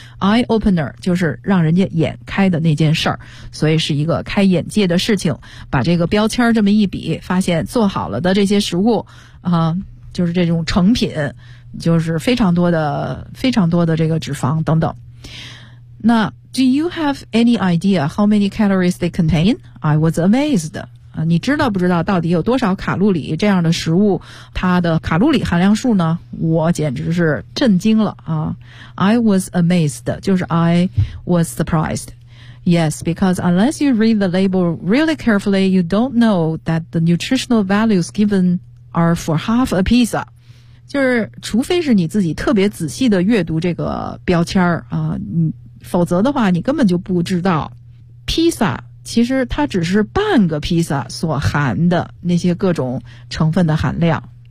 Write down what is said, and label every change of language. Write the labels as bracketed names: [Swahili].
[Chinese] eye opener 就是让人家眼开的那件事儿，所以是一个开眼界的事情。把这个标签这么一比，发现做好了的这些食物啊，就是这种成品，就是非常多的这个脂肪等等。 [English] 那 Do you have any idea how many calories they contain? I was amazed. [Chinese] 你知道不知道到底有多少卡路里这样的食物它的卡路里含量数呢？我简直是震惊了啊。 [English] I was amazed. 就是 I was surprised. Yes, because unless you read the label really carefully, you don't know that the nutritional values given... are for half a pizza. [Chinese] 就是除非是你自己特别仔细的阅读这个标签啊，否则的话你根本就不知道披萨其实它只是半个披萨所含的那些各种成分的含量。